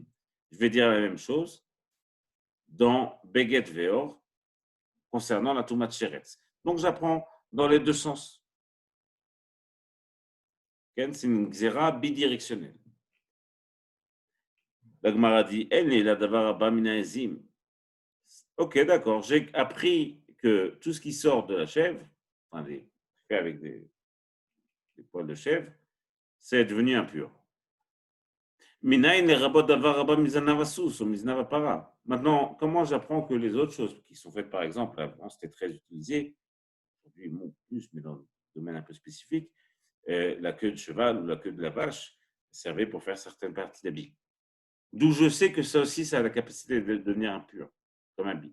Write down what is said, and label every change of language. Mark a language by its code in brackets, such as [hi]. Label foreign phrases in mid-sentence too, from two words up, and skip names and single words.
[fr] Je vais dire la même chose dans [he] Beged Ve'or [fr] concernant la [he] Tumat Sheretz. [fr] Donc j'apprends dans les deux sens. C'est une Xera bidirectionnelle. La Gemara dit [he] El ne la davar haba min ha'ezim. [fr] Ok, d'accord. J'ai appris que tout ce qui sort de la chèvre, enfin, fait avec des poils de chèvre, c'est devenu impur. [he] Minayin le rabot davar haba mizanav asus ou mizanav para. [fr] Maintenant, comment j'apprends que les autres choses qui sont faites, par exemple, avant c'était très utilisé, aujourd'hui plus, mais dans le domaine un peu spécifique, la queue de cheval ou la queue de la vache servait pour faire certaines parties d'habits. D'où je sais que ça aussi, ça a la capacité de devenir impur, comme un habit.